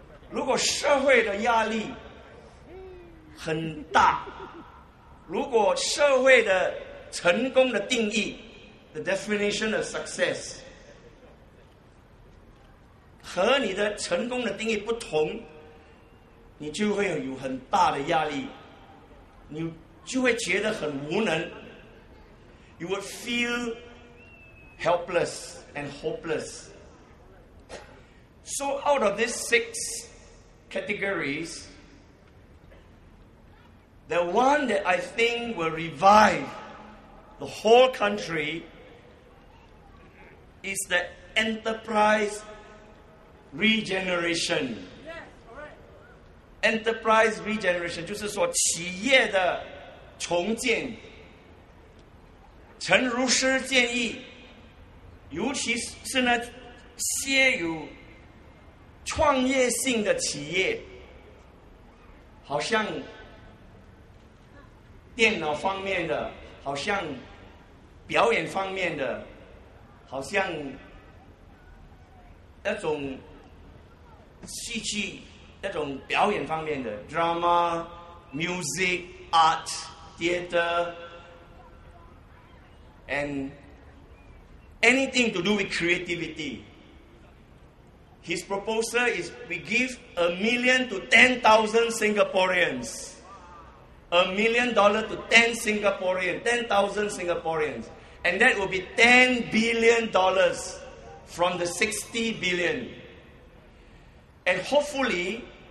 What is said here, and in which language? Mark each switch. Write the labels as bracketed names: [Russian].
[Chinese] 如果社会的压力很大，如果社会的成功的定义 [English] The definition of success [Chinese] 和你的成功的定义不同，你就会有很大的压力，你就会觉得很无能。 [English] You would feel helpless and hopeless. So out of these 6 categories, the one that I think will revive the whole country is the enterprise regeneration. [Chinese] Enterprise regeneration 就是说企业的重建。陈如师建议，尤其是那些有创业性的企业，好像电脑方面的，好像表演方面的，好像那种戏剧、那种表演方面的 [English] drama, music, art, theater, and anything to do with creativity. His proposal is we give $1 million to 10,000 Singaporeans. $1 million to 10,000 Singaporeans. And that will be $10 billion from the 60 billion. And hopefully,